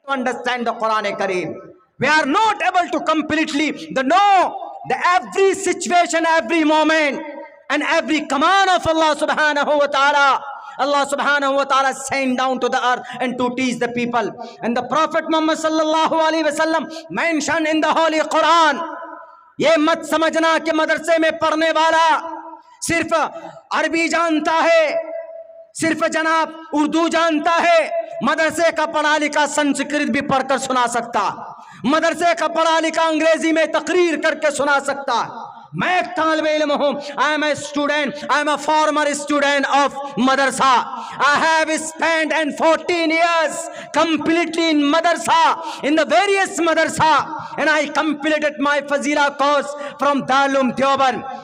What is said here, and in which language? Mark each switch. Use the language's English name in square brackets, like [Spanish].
[English] understand the Quran Kareem. We are not able to completely know the every situation, every moment, and every command of Allah subhanahu wa ta'ala. Allah subhanahu wa ta'ala sent down to the earth and to teach the people. And the Prophet Muhammad sallallahu alaihi wasallam mentioned in the Holy Quran, [Hindi] ये मत समझना कि मदरसे में पढ़ने वाला सिर्फ अरबी जानता है, सिर्फ जनाब उर्दू जानता है। मदरसे का पढ़ा लिखा संस्कृत भी पढ़कर सुना सकता, मदरसे का पढ़ा लिखा अंग्रेजी में तकरीर करके सुना सकता। मैं एक तालिब इल्म हूँ। [English] I am a student, I am a former student of madrasa. I have spent and 14 years completely in madrasa, in the various madrasa, and I completed my Fazila course from Darul Deoband.